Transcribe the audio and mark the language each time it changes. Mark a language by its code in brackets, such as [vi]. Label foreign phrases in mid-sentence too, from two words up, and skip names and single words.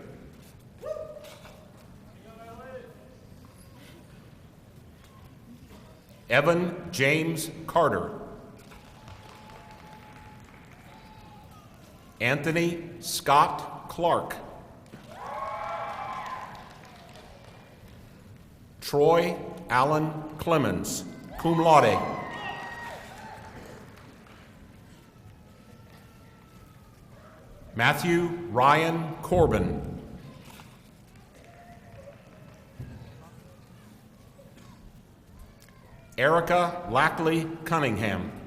[en] Evan James Carter. Anthony Scott Clark. Troy Allen Clemens, [la] cum laude. [en] Matthew Ryan Corbin. Erica Lackley Cunningham.